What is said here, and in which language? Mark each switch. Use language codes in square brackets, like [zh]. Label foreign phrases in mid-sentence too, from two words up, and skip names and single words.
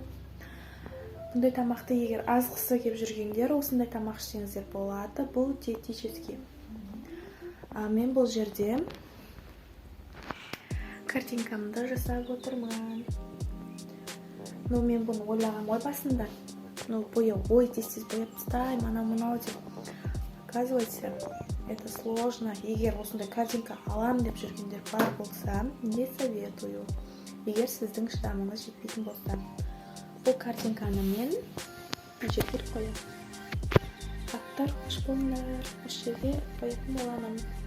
[kk] Бұндай тамақты егер азғысы кеп жүргендер, осындай тамақ ішсеңіздер болады. Бұл диетический. Мен бұл жерде картинкамды жасап отырмын. Мен бұны ойлаған ой басында. Бояу, ой, тез бояп тастайм, анау-мынау деп. [ru] Оказывается, это сложно. [kk] Егер осындай картинка алам деп жүргендер бар болса, [ru] не советую. [kk] Егер сіздің шыдамыңыз жетпейтін болса. Бұл картинканы мен жерге қоямын. Аттар қош болыңдар, осы жерге қоятын боламын.